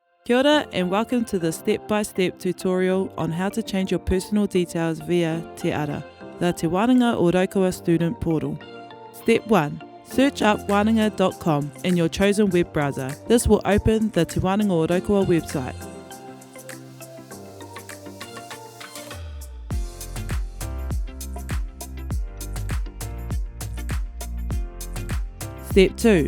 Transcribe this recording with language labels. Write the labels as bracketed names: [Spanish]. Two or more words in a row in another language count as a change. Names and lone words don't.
[Māori] Kia ora [English] and welcome to the step-by-step tutorial on how to change your personal details via Te Ara, the Te Wānanga o Raukawa student portal. Step 1. Search up wānanga.com in your chosen web browser. This will open the Te Wānanga o Raukawa website. Step 2.